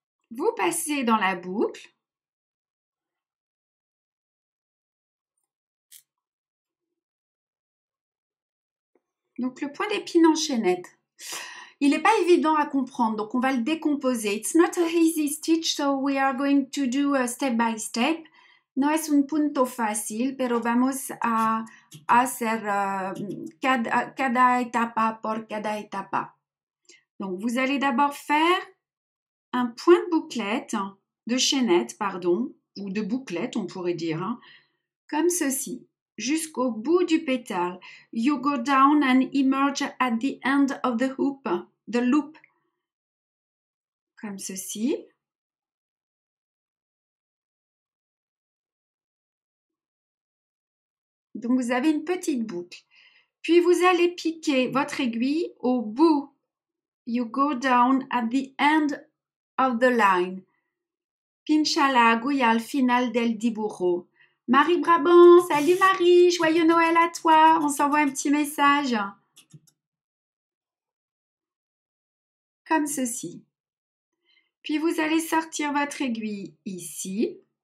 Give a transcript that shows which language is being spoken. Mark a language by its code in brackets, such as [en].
[fr] Vous passez dans la boucle. Donc, le point d'épine en chaînette. Il n'est pas évident à comprendre, donc on va le décomposer. [en] It's not a easy stitch, so we are going to do a step by step. [es] No es un punto fácil, pero vamos a hacer cada etapa por cada etapa. [fr] Donc, vous allez d'abord faire un point de bouclette, de chaînette, pardon, ou de bouclette, on pourrait dire, hein, comme ceci. Jusqu'au bout du pétale. [en] You go down and emerge at the end of the loop. [fr] Comme ceci. Donc, vous avez une petite boucle. Puis, vous allez piquer votre aiguille au bout. [en] You go down at the end of the line. [es] Pincha la aguja al final del dibujo. [fr] Marie Brabant, salut Marie, joyeux Noël à toi. On s'envoie un petit message. Comme ceci. Puis vous allez sortir votre aiguille ici.